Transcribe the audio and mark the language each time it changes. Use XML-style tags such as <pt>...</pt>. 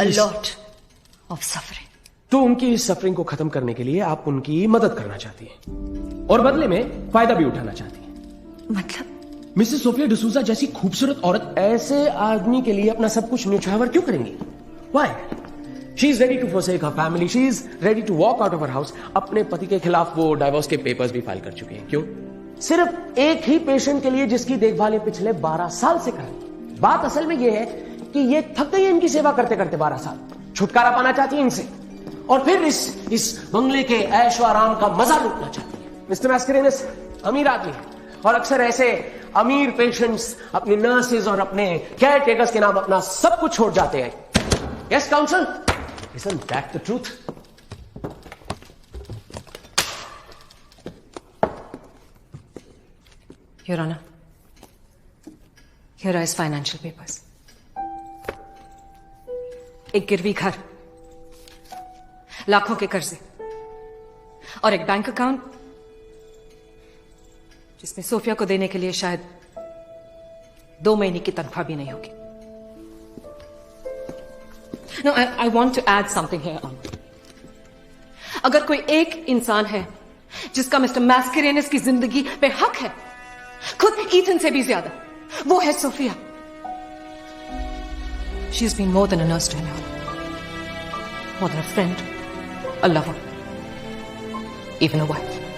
<en>A lot of suffering.</en> <hi>तो उनकी इस सफरिंग को खत्म करने के लिए आप उनकी मदद करना चाहती हैं और बदले में फायदा भी उठाना चाहती हैं. मतलब? मिसेस सोफिया डिसूजा जैसी खूबसूरत औरत ऐसे आदमी के लिए अपना सब कुछ न्यौछावर क्यों करेंगी?</hi> <en>Why? She is ready to forsake her family. She is ready to walk out of her house.</en> <hi>अपने पति के खिलाफ वो डाइवोर्स के पेपर्स भी फाइल कर चुके हैं. क्यों? सिर्फ एक ही पेशेंट के लिए जिसकी देखभाल ये पिछले 12 साल से कर रही है. बात असल में ये है कि ये थक गई इनकी सेवा करते करते 12 साल. छुटकारा पाना चाहती है इनसे और फिर इस बंगले के ऐशो आराम का मजा लूटना चाहती है. मिस्टर Mascarenhas अमीर आदमी है और अक्सर ऐसे अमीर पेशेंट्स अपनी नर्सेज और अपने केयर टेकर्स के नाम अपना सब कुछ छोड़ जाते हैं.</hi> <en>Yes counsel, isn't that the truth? Your Honor, here are his financial papers.</en> <hi>एक गिरवी घर, लाखों के कर्जे और एक बैंक अकाउंट जिसमें सोफिया को देने के लिए शायद 2 महीने की तनख्वाह भी नहीं होगी.</hi> <en>No, I want to add something here on.</en> <hi>अगर कोई एक इंसान है जिसका मिस्टर Mascarenhas की जिंदगी पे हक है, खुद ईथन से भी ज्यादा, वो है Sophia.</hi> <en>She's been more than a nurse to him, more than a friend, a lover, even a wife.</en>